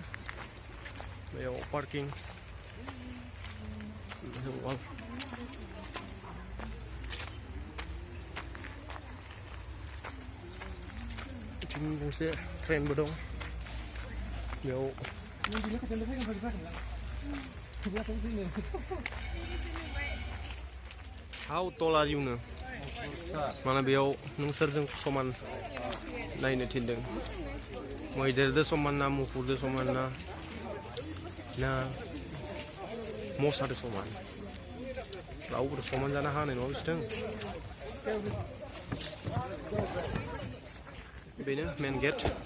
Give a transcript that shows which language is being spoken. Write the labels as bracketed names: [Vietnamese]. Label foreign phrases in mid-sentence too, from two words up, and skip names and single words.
[Bodo] बेयाव पार्किं बिथिं गंसे ट्रेनबो दं. [English] बेयाव How tall are you? [Bodo] माने बेयाव नोंसोरजों समान नायनो थिनदों. मैदेरजों समान ना, मुफुरजों समान ना मोसाजों समान? रावबो समान जानो हानाय नङा बिसोरजों. बेनो मेन गेट.